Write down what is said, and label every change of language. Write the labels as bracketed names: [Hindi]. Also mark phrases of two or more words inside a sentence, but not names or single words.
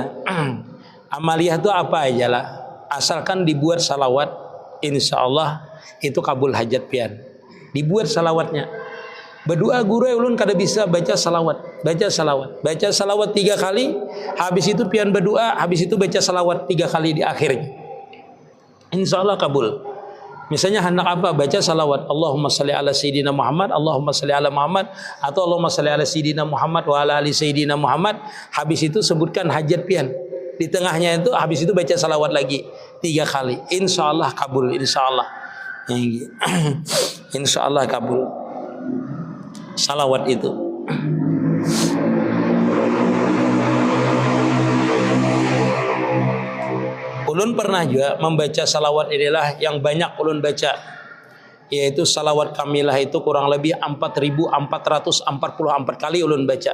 [Banjar] Amaliyah itu apa aja lah. Asalkan dibuat salawat, insyaallah itu kabul hajat pian. Dibuat salawatnya. Berdoa guru ulun kada bisa baca salawat. Baca salawat 3 kali. Habis itu pian berdoa. Habis itu baca salawat 3 kali di akhirnya. InsyaAllah kabul. Misalnya hendak apa? Baca salawat. [Arabic] اللهم صل على سيدنا محمد. اللهم صل على محمد. اللهم صل على سيدنا محمد وعلى آل سيدنا محمد. [Banjar] Habis itu sebutkan hajat pian. di tengahnya itu, habis itu baca salawat lagi 3 kali. [Arabic] إن شاء الله [Banjar] kabul, [Arabic] إن شاء الله. إن شاء الله [Banjar] kabul salawat itu. Ulun pernah juga membaca salawat inilah yang banyak ulun baca, yaitu salawat kamilah itu kurang lebih 4.444 kali ulun baca.